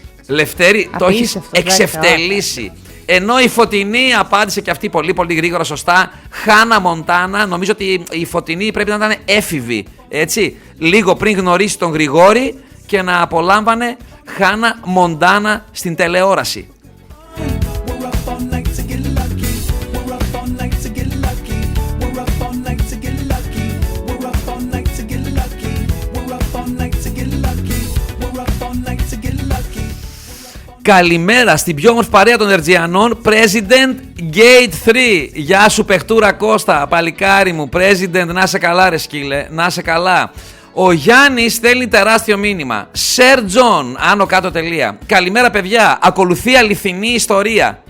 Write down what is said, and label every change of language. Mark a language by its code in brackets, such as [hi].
[el] Λευτέρη, το έχει εξευτελίσει. Ενώ η Φωτεινή απάντησε και αυτή πολύ γρήγορα σωστά. Χάνα Μοντάνα. Νομίζω ότι η Φωτεινή πρέπει να ήταν έφηβη. Έτσι. Λίγο πριν γνωρίσει τον Γρηγόρη και να απολάμβανε Χάνα Μοντάνα στην τηλεόραση. [en] We're up all night to get lucky. We're up all night to get lucky. We're up all night to get lucky. We're up all night to get lucky. We're up all night to get lucky. We're up all night to get lucky. [el] Καλημέρα στην πιο όμορφη παρέα των Ερτζιανών, President Gate 3. Γεια σου παιχτούρα Κώστα, παλικάρι μου. President, να σε καλά ρε σκύλε, να σε καλά. Ο Γιάννης στέλνει τεράστιο μήνυμα. Sir John, άνω κάτω τελεία. Καλημέρα παιδιά, ακολουθεί αληθινή ιστορία.